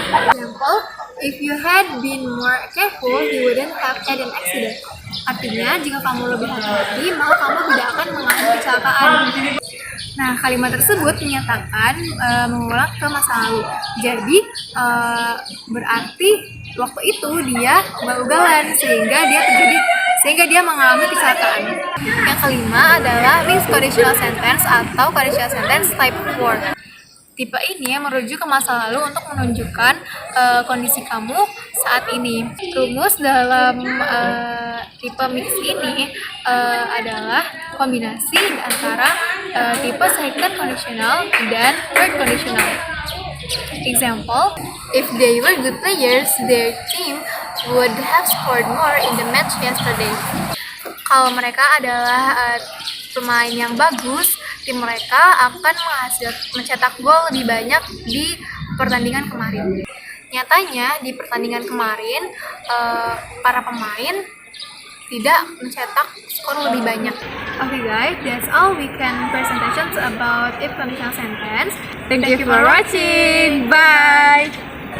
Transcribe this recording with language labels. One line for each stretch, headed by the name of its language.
English: Example, if you had been more careful, you wouldn't have had an accident.
Indonesian: Artinya, jika kamu lebih hati-hati, maka kamu tidak akan mengalami kecelakaan. Nah, kalimat tersebut menyatakan mengulang ke masa lalu. Jadi, berarti waktu itu dia ugal-ugalan sehingga dia terjadi sehingga dia mengalami kecelakaan. Yang kelima adalah mixed conditional sentence atau conditional sentence type 4. Tipe ini merujuk ke masa lalu untuk menunjukkan kondisi kamu saat ini. Rumus dalam tipe mix ini adalah kombinasi antara tipe second conditional dan third conditional.
English: Example, if they were good players, their team would have scored more in the match yesterday.
Indonesian: Kalau mereka adalah pemain yang bagus, tim mereka akan mencetak gol lebih banyak di pertandingan kemarin. Nyatanya di pertandingan kemarin para pemain tidak mencetak skor lebih banyak.
English: Okay guys, that's all we can presentations about if conditional sentence. Thank you for watching. Bye.